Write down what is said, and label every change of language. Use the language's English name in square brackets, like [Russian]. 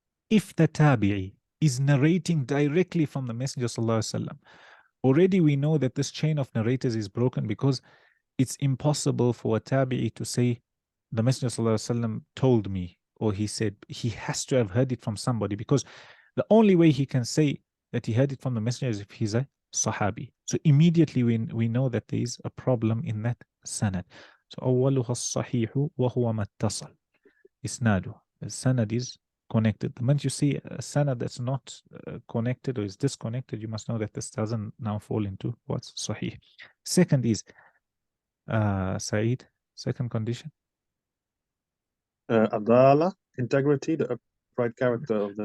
[English] If the Tabi'i is narrating directly from the Messenger ﷺ, already we know that this chain of narrators is broken, because it's impossible for a Tabi'i to say, the Messenger ﷺ told me, or he said. He has to have heard it from somebody, because the only way he can say that he heard it from the Messenger is if he's a Sahabi. So immediately we know that there is a problem in that sanad. [Arabic] So أولها الصحيح وهو ما اتصل إسناده. [English] The sanad is connected. The moment you see a sanad that's not connected or is disconnected, you must know that this doesn't now fall into what's sahih. Second is Saeed, second condition. Adala, integrity, the upright character of the